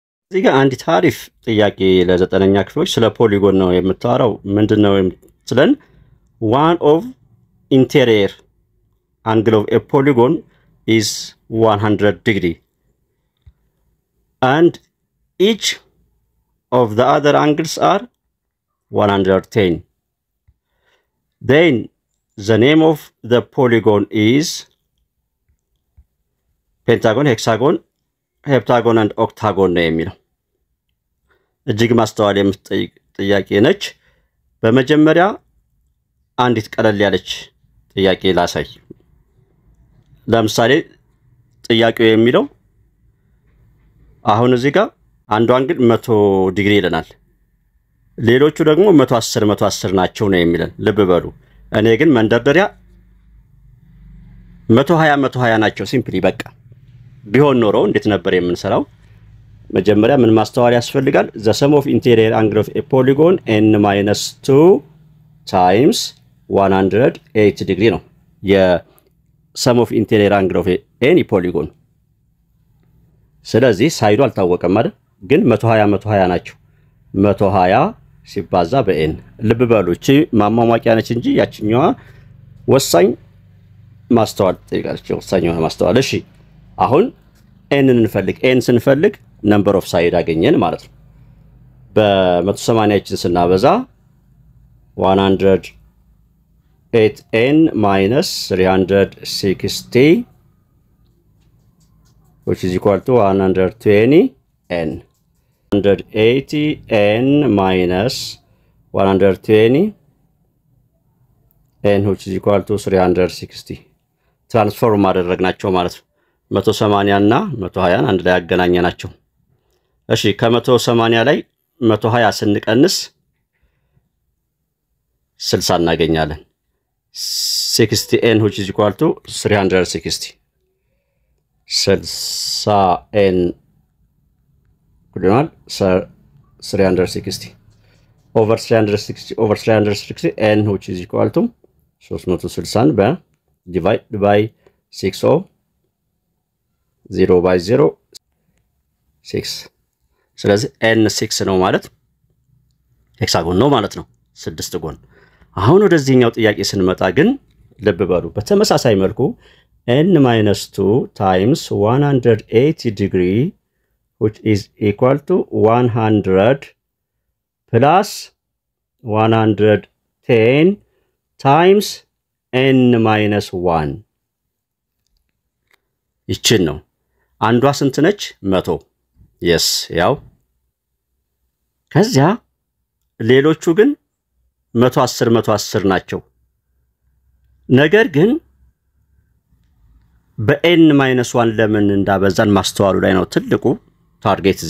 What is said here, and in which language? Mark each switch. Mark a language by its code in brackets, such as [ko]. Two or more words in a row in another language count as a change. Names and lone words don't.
[am] እዚህ ጋር አንድ ታሪፍ ጥያቄ ለዘጠነኛ ክፍሎች ስለ ፖሊጎን ነው የምታወራው። ምንድነው ስለን [en] one of interior angle of a polygon is 100 degree and each of the other angles are 110. Then the name of the polygon is pentagon, hexagon, heptagon and octagon [am] ነው የሚለው። እጅግ ማስተዋል የምትጠይቅ ጥያቄ ነች። በመጀመሪያ አንዲት ቀለል ያለች ጥያቄ ላሳይ። ለምሳሌ ጥያቄው የሚለው አሁን እዚህ ጋር አንዱ አንግል 100 ዲግሪ ይለናል። ሌሎቹ ደግሞ 110 ናቸው ነው የሚለን። ልብ በሉ። እኔ ግን መንደርደሪያ 120 ናቸው ሲምፕሊ በቃ። ቢሆን ኖሮ እንዴት ነበር የምንሰራው? መጀመሪያ ምን ማስተዋል ያስፈልጋል? [en] the sum of interior angle of a polygon n-2 times 180 degree ነው የsum of interior angle of any polygon። [am] ስለዚህ ሳይዱ አልታወቀም አይደል? ግን 120 ናቸው። 120 ሲባዛ በn ልብ በሉ። እቺ ማሟሟቂያ ነች እንጂ ያችኛዋ ወሳኝ ማስተዋል ትጠይቃለች። ወሳኝ የሆነ ማስተዋል። እሺ አሁን n እንፈልግ። n ስንፈልግ [en] number of side [am] አገኘን ማለት ነው። በ180 ስናበዛ [en] 108n minus 360 which is equal to 120n. 180n minus 120 n which is equal to 360 [am] ትራንስፎርም አደረግናቸው ማለት ነው። 180 እና 120 አንድ ላይ ያገናኘናቸው። እሺ ከ180 ላይ 120 ስንቀንስ 60 እናገኛለን። [en] 60n which is equal to 360 60n ኩዲናል 360 over 360 n which is equal to 360 divide by 6 [am] 0 by 0 6 ስለዚህ n6 ነው ማለት ሄክሳጎን ነው ማለት ነው። 6 ጎን። አሁን ወደዚህኛው ጥያቄ ስንመጣ ግን ልብ በሉ። በተመሳሳይ መልኩ [en] n-2 times 180 degree which is equal to 100 plus 110 times n-1 [am] ይችን ነው። አንዷ ስንት ነች? 100 yes ያው ከዚያ ሌሎቹ ግን 110 ናቸው። ነገር ግን በn-1 ለምን እንዳበዛን ማስተዋሉ ላይ ነው ትልቁ ታርጌት እዚህ